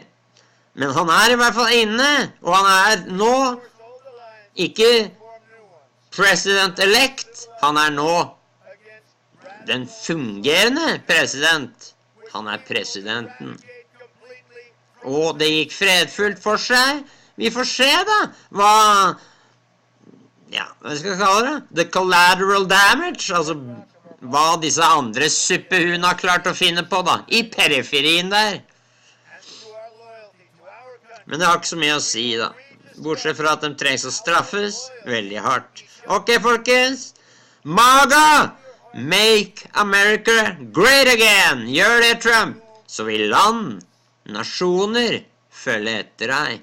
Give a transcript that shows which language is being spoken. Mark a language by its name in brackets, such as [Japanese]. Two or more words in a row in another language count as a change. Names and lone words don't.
[Norwegian] Men han er i hvert fall inne, og han er nå ikke president-elect. Han er nå den fungerende president. Han er presidenten. Og det gikk fredfullt for seg. Vi får se da, hva skal jeg kalle det? [English] The collateral damage, [Norwegian] altså hva disse andre suppehune har klart å finne på da, i periferien der. Men det har ikke så mye å si da, bortsett fra at de trengs å straffes veldig hardt. Ok, folkens, [English] MAGA, Make America Great Again, [Norwegian] gjør det, Trump, så vil land, nasjoner, følge etter deg.